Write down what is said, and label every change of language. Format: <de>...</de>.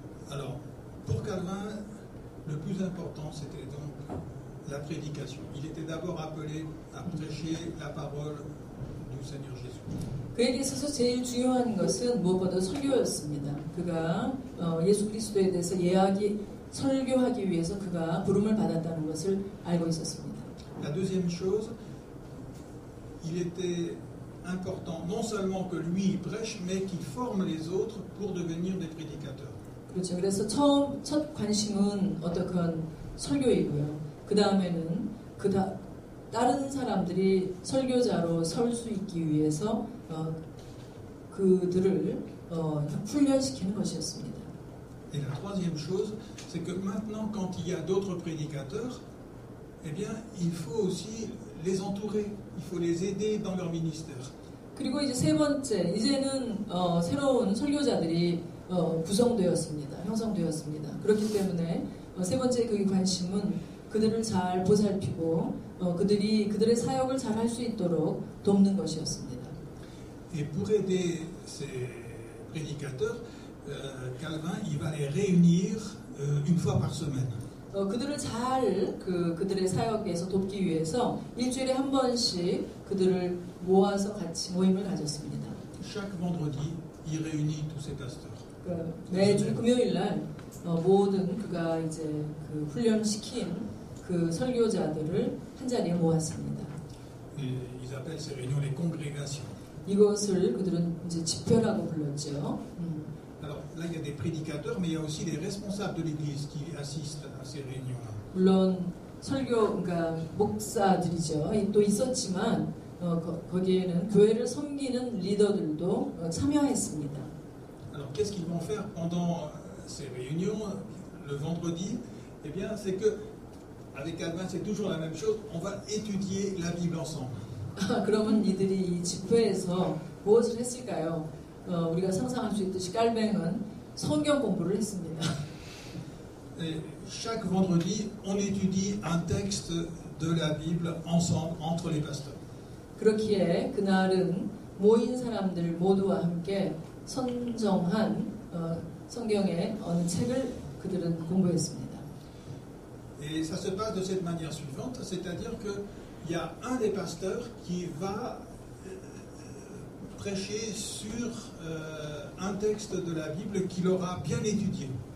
<fr>Alors, pour Calvin, le plus important, c'était donc la prédication. Il était d'abord appelé à prêcher la parole du Seigneur Jésus.</fr> <ko>그에게 있어서 제일 중요한 것은 무엇보다 설교였습니다. 그가 예수 그리스도에 대해서 설교하기 위해서 그가 부름을 받았다는 것을 알고 있었습니다.</ko> <fr>La deuxième chose, il était important non seulement que lui prêche, mais qu'il forme les autres pour devenir des prédicateurs.</fr> <ko>그렇죠. 그래서 첫 관심은 어떻건 설교이고요. 그 다음에는 다른 사람들이 설교자로 설 수 있기 위해서 그들을 훈련시키는 것이었습니다.</ko> <fr>Et la troisième chose, c'est que maintenant, quand il y a d'autres prédicateurs, eh bien, il faut aussi les entourer, il faut les aider dans leur ministère.</fr> <ko>그리고 이제 세 번째, 이제는 새로운 설교자들이 구성되었습니다. 형성되었습니다. 그렇기 때문에 세 번째 그 관심은 그들을 잘 보살피고 그들의 사역을 잘 할 수 있도록 돕는 것이었습니다.</ko> <fr>Et pour aider ces prédicateurs, Calvin, il va les réunir une fois par semaine.</fr> <ko>그들을 잘 그들의 사역에서 돕기 위해서 일주일에 한 번씩 그들을 모아서 같이 모임을 가졌습니다.</ko> <fr>Chaque vendredi, il réunit tous ces pasteurs.</fr> <ko>매주 금요일 날 모든 그가 이제 그 훈련시킨 그 설교자들을 한 자리에 모았습니다.</ko> <fr>Ils appellent ces réunions les congrégations.</fr> <ko>이것을 그들은 이제 집회라고 불렀죠.</ko> <fr>Alors là, il y a des prédicateurs, mais il y a aussi les responsables de l'Église qui assistent à ces réunions-là.</fr> <ko>물론 그러니까 목사들이죠. 또 있었지만 거기에는 교회를 섬기는 리더들도 참여했습니다.</ko> <fr>Alors qu'est-ce qu'ils vont faire pendant ces réunions le vendredi? Eh bien, c'est que avec Calvin, c'est toujours la même chose. On va étudier la Bible ensemble.</fr> <ko>그러면 이들이 이 집회에서 무엇을 했을까요? 우리가 상상할 수 있듯이 깔뱅은 성경 공부를 했습니다.</ko> <fr>Et chaque vendredi, on étudie un texte de la Bible ensemble entre les pasteurs.</fr> <ko>그렇기에 그날은 모인 사람들 모두와 함께 선정한 성경의 어느 책을 그들은 공부했습니다.</ko> <fr>Et ça se passe de cette manière suivante, c'est-à-dire qu'il y a un des pasteurs qui va prêcher sur un texte de la Bible qu'il aura bien étudié.</fr>